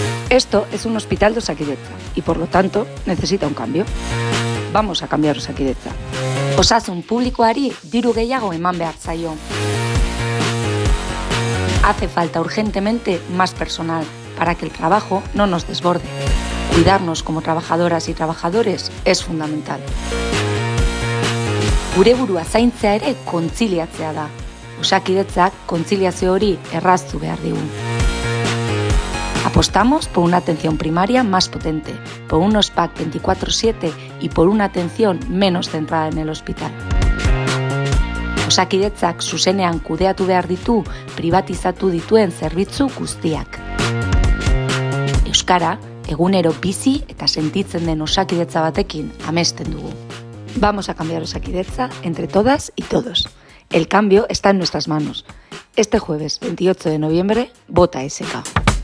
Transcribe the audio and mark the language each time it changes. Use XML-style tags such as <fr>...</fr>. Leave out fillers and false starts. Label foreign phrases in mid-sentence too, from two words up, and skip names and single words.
<es>Esto es un hospital de Osakidetza y por lo tanto necesita un cambio. Vamos a cambiar Osakidetza.</es> <eu>Osasun publikoari diru gehiago eman behar zaio.</eu> <es>Hace falta urgentemente más personal para que el trabajo no nos desborde. Cuidarnos como trabajadoras y trabajadores es fundamental.</es> <eu>Gure burua zaintzea ere kontziliatzea da. Osakidetzak kontziliazio hori erraztu behar digu.</eu> <es>Apostamos por una atención primaria más potente, por unos PAC 24/7 y por una atención menos centrada en el hospital.</es> <eu>Osakidetzak zuzenean kudeatu behar ditu pribatizatu dituen zerbitzu guztiak. Euskara, egunero bizi eta sentitzen den Osakidetza batekin amesten dugu.</eu> <es>Vamos a cambiar Osakidetza entre todas y todos. El cambio está en nuestras manos. Este jueves 28 de noviembre, vota SK.</es>